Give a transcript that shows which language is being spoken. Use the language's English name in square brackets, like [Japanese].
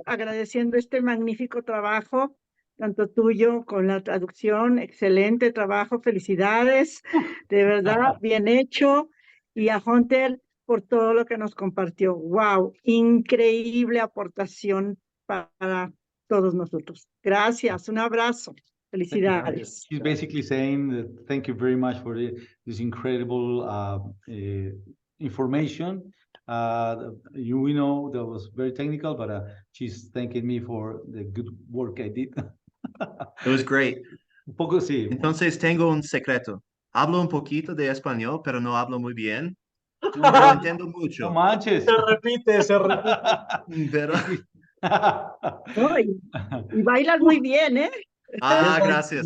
[Spanish] Agradeciendo este magnífico trabajo, tanto tuyo con la traducción, excelente trabajo, felicidades, de verdad, bien hecho, y a Hunter por todo lo que nos compartió. Wow, increíble aportación para todos nosotros. Gracias, un abrazo, felicidades. [English] He's basically saying that thank you very much for this incredible information. We know that was very technical, but she's thanking me for the good work I did. It was great. [Spanish] Un poco sí. Entonces tengo un secreto. Hablo un poquito de español, pero no hablo muy bien. Pero entiendo No mucho. manches. Se repite, se repite. Pero... No, y bailas muy bien, ¿eh? gracias.